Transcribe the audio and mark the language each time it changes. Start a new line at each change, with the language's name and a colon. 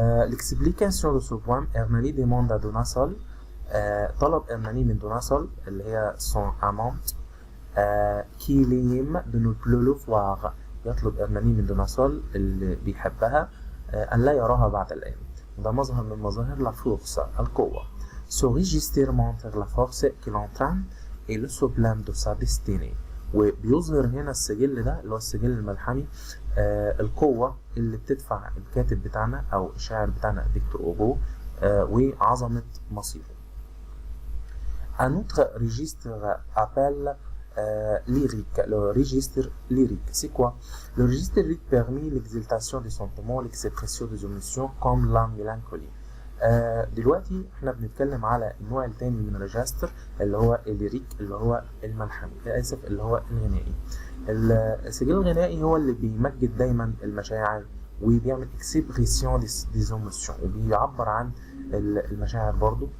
French: L'explication de ce poème, Hernani demande à Donnasol,
Arabic: طلب Hernani من دوناسول اللي هي
French: son amante, qu'il aime de ne plus le voir.
Arabic: يطلب Hernani من دوناسول اللي بيحبها أن لا يراها بعد الآن. ده مظهر من مظاهر la force, القوة.
French: Ce registre montre la force qui l'entraîne et le sublime de sa destinée.
Arabic: وبيظهر هنا السجل ده اللي هو السجل الملحمي القوة اللي بتدفع الكاتب بتاعنا أو الشاعر بتاعنا فيكتور أوغو وعظمة مصيره.
French: Un autre registre appelle lyrique. Le registre lyrique, c'est quoi? Le registre lyrique permet l'exaltation des sentiments, l'expression des émotions comme la mélancolie.
Arabic: دلوقتي احنا بنتكلم على النوع الثاني من الريجستر اللي هو الليريك، اللي هو الملحمي، اسف اللي هو الغنائي. السجل الغنائي هو اللي بيمجد دايما المشاعر وبيعمل اكسبريسيون دي ايموشن وبيعبر عن المشاعر برضو.